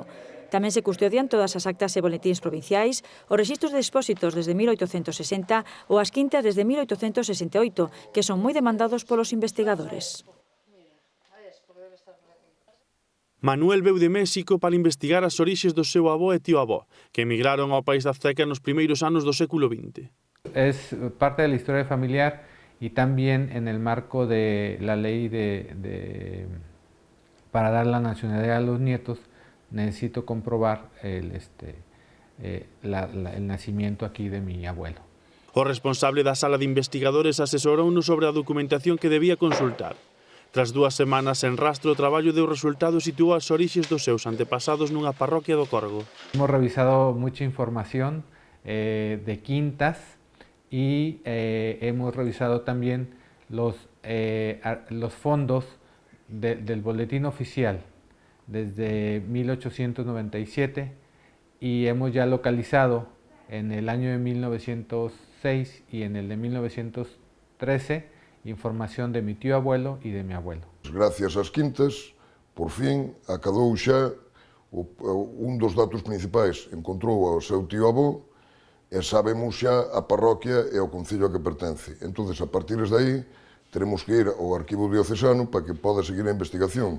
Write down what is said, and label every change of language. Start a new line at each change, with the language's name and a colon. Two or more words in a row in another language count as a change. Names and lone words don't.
Galician: Tamén se custodian todas as actas e boletíns provinciais, os rexistros de expósitos desde 1860 ou as quintas desde 1868, que son moi demandados polos investigadores. Manuel veu de México para investigar as orixes do seu avó e tío avó, que emigraron ao país azteca nos primeiros anos do século XX.
Spanish: Es parte de la historia familiar y también en el marco de la ley para dar la nacionalidad a los nietos, necesito comprobar el nacimiento aquí de mi abuelo.
Galician: O responsable da sala de investigadores asesorounos sobre a documentación que debía consultar. Tras 2 semanas en rastro, o traballo deu resultado e situou as orixes dos seus antepasados nunha parroquia do Corgo.
Spanish: Hemos revisado mucha información de quintas y hemos revisado también los fondos del boletín oficial desde 1897 y hemos ya localizado en el año de 1900 1906 y en el de 1913 información de mi tío abuelo y de mi abuelo.
Galician: Gracias ás quintas, por fin, acadou xa un dos datos principais. Encontrou ao seu tío avó e sabemos xa a parroquia e o concello a que pertence. Entón, a partir de aí, teremos que ir ao arquivo diocesano para que poda seguir a investigación.